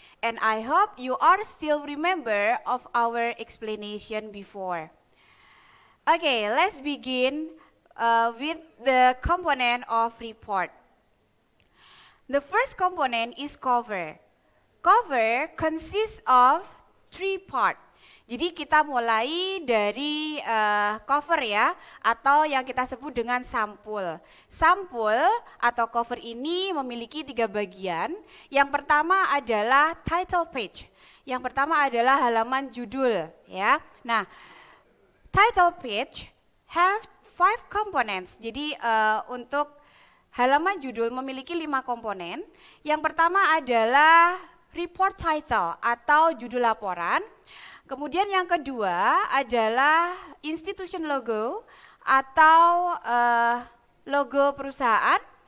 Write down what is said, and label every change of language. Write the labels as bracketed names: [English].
[English] And I hope you are still remember of our explanation before. Okay, let's begin with the component of report. The first component is cover. Cover consists of 3 parts. [Indonesian] Jadi kita mulai dari cover ya, atau yang kita sebut dengan sampul. Sampul atau cover ini memiliki 3 bagian. Yang pertama adalah title page. Yang pertama adalah halaman judul ya. [English] Nah, title page have 5 components. [Indonesian] Jadi untuk halaman judul memiliki 5 komponen. Yang pertama adalah report title atau judul laporan. Kemudian yang kedua adalah institution logo atau logo perusahaan.